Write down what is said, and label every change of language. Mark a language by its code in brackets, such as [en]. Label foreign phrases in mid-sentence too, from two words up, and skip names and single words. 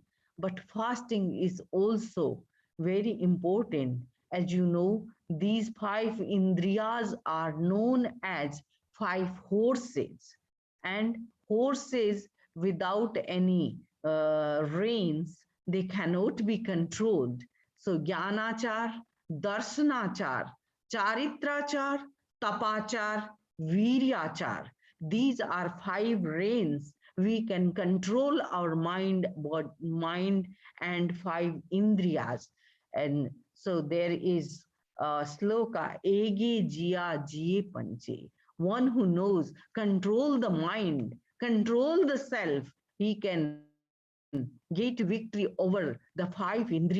[en] But fasting is also very important. As you know, these five indriyas are known as five horses, and horses without any reins, they cannot be controlled. [pra] So jnanachar, darshanachar, charitrachar, tapachar, viryachar, [en] these are five reins. We can control our mind and five indriyas. And so there is sloka, [pra] ege jia jiye panche. [en] One who knows, control the mind, control the self, he can get victory over the five indriyas.